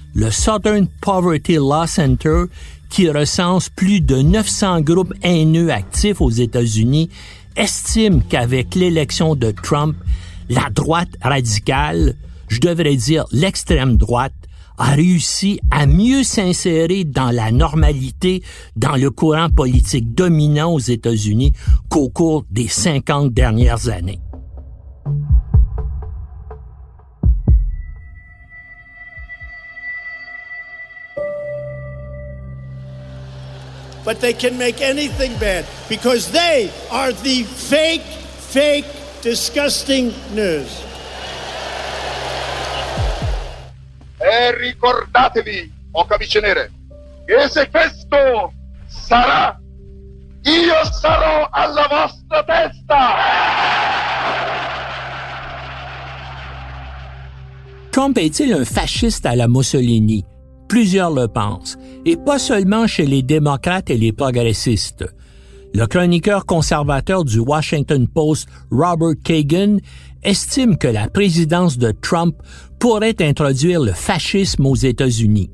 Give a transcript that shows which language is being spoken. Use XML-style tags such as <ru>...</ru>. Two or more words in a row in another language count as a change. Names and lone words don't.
<fr>Le Southern Poverty Law Center, qui recense plus de 900 groupes haineux actifs aux États-Unis, estime qu'avec l'élection de Trump, la droite radicale, je devrais dire l'extrême droite, a réussi à mieux s'insérer dans la normalité dans le courant politique dominant aux États-Unis qu'au cours des 50 dernières années.</fr> <en>But they can make anything bad because they are the fake, disgusting news.</en> <it>E ricordatevi, o camicie nere, che se questo sarà, io sarò alla vostra testa!</it> <fr>Trump est-il un fasciste à la Mussolini? Plusieurs le pensent, et pas seulement chez les démocrates et les progressistes. Le chroniqueur conservateur du Washington Post, Robert Kagan, estime que la présidence de Trump pourrait introduire le fascisme aux États-Unis.</fr>